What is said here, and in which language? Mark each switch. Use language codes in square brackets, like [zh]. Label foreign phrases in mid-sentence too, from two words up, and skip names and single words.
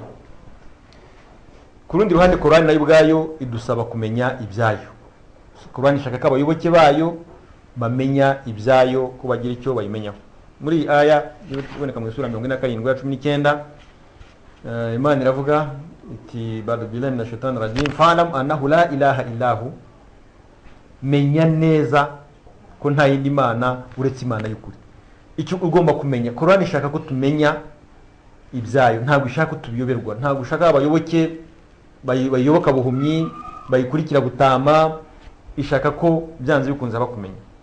[rw] Ku rundi ruhande Qur'ani nayo ubwayo idusaba kumenya ibyayo. Qur'ani ishaka ko abayoboke bayo bamenya ibyayo, ko bagira icyo bayimenyaho. Muri iyi aya iboneka mu sura 47 ya 19, Imana iravuga iti [ar] أعوذ بالله من الشيطان الرجيم فاعلم أنه لا إله إلا الله, [rw] menya neza ko nta yindi mana uretse Imana y'ukuri. Icyo ugomba kumenya, Qur'ani ishaka ko tumenya ibyayo, ntabwo ishaka ko tubiyoberwa, ntabwo ishaka abayoboke bayoboka buhumyi bayikurikira gutama, ishaka ko byanze bikunze bakumenya.